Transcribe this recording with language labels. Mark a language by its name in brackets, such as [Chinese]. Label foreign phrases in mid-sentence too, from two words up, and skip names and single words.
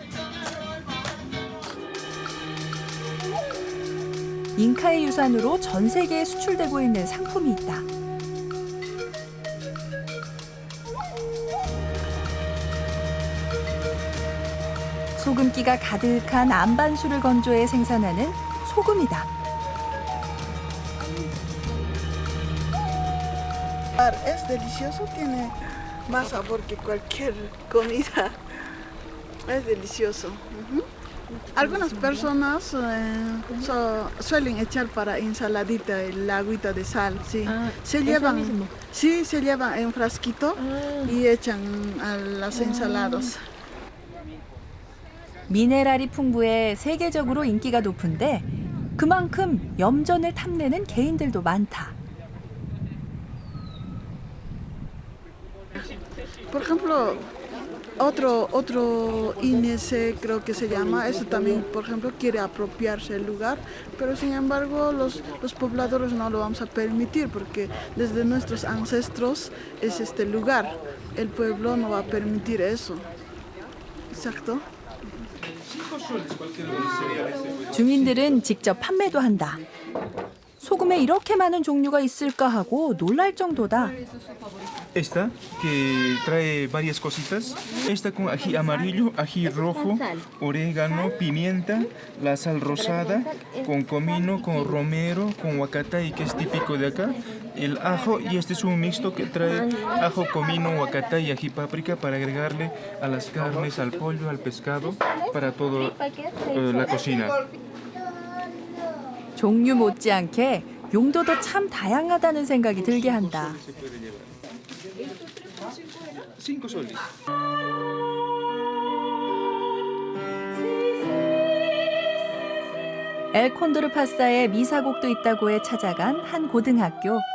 [Korean] 잉카의 유산으로 전 세계에 수출되고 있는 상품이 있다. 소금기가 가득한 안반수를 건조해 생산하는 소금이다. [Spanish] Es delicioso, tiene más sabor que cualquier comida. Es delicioso. Algunas personas suelen echar para ensaladita el agüita de sal, sí. Se llevan en frasquito y echan a las ensaladas. [Korean] 미네랄이 풍부해 세계적으로 인기가 높은데 그만큼 염전을 탐내는 개인들도 많다. [Spanish] Por ejemplo, otro INC creo que se llama, eso también, por ejemplo, quiere apropiarse el lugar, pero sin embargo los pobladores no lo vamos a permitir porque desde nuestros ancestros es este lugar. El pueblo no va a permitir eso. Exacto. [Korean] 주민들은 직접 판매도 한다. 소금에 이렇게 많은 종류가 있을까 하고 놀랄 정도다. [Spanish] Esta, que trae varias cositas. Esta con ají amarillo, ají rojo, orégano, pimienta, la sal rosada, con comino, con romero, con huacatay, que es típico de acá. El ajo, y este es un mixto que trae ajo, comino, huacatay y ají páprica para agregarle a las carnes, al pollo, al pescado, para toda la cocina. [Korean] 종류 못지않게 용도도 참 다양하다는 생각이 들게 한다. [Spanish] 5 soles. [Korean] 엘 콘도르 파사에 미사곡도 있다고 해 찾아간 한 고등학교.